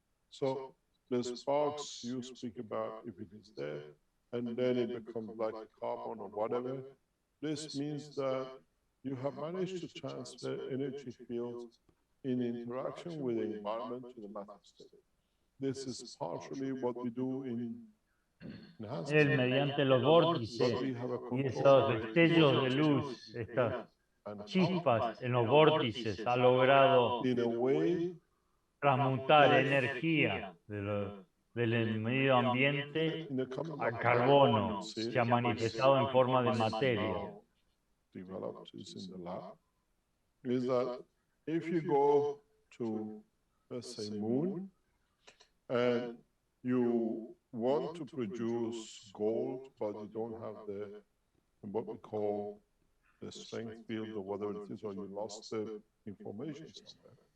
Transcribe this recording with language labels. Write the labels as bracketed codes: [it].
[en] So the sparks you speak about, if it is there, and then it becomes like a carbon or whatever, this means that you have managed to transfer energy fields in interaction with the environment to the matter state. This is partially what we do in [es] Él, mediante los vórtices y esos destellos de luz, estas chispas en los vórtices, ha logrado transmutar energía del medio ambiente a carbono, se ha manifestado en forma de materia. [en] Developed is in the lab, is that if you go to, let's say, moon, and you want to produce gold, but you don't have the, what we call the strength field or whatever it is, or you lost the information somewhere,